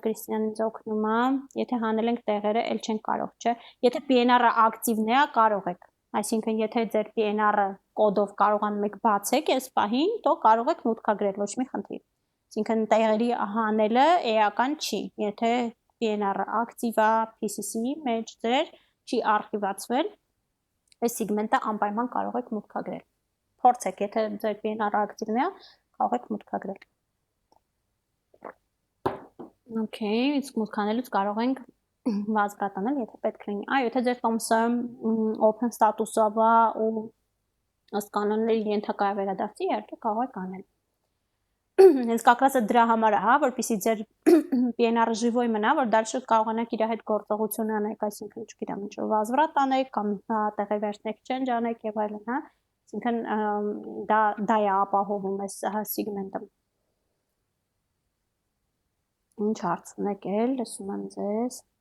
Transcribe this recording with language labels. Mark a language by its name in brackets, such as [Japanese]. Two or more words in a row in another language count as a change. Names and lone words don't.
[Armenian] Կրիստիանն ինձ օգնում է, եթե հանել ենք տեղերը, էլ չենք կարող, չէ։ Եթե PNR-ը ակտիվն է, կարող եք։ Այսինքն, եթե ձեր PNR-ը կոդով կարողանում եք բացեք այս պահին, то կարող եք մուտքագրել, ոչ մի խնդիր։ Այսինքն, տեղերի հանելը էական չի։ Եթե PNR-ը ակտիվ է PCC-ի մեջ ձեր, չի արխիվացվել, այս սեգմենտը անպայման կարող եք մուտքագրել։ Փորձեք, եթե ձեր PNR-ը ակտիվն է, կարող եք մուտքագրել։ Okay, իսկ մուտքանելուց կարող ենք վազվրատանել, եթե պետք լինի։ Այո, եթե ձեր տոմսը [English] open status- [Armenian] ով է ու ըստ կանոնների ենթակա է վերադարձի, իհարկե կարող եք անել։ Հենց [Russian] как раз [Armenian] դրա համար է, հա, որպեսզի ձեր PNR-ը живой մնա, որ դальше կարողանաք իր հետ գործողություն անեք, այսինքն, չգիտեմ, ինչ որ վազվրատ անեք կամ տեղի վերցնեք change անեք եւ այլն, հա։ Այսինքն դա է ապահովում այս սեգմենտը։ Ինչ հարց ունեք էլ, լսում եմ ձեզ։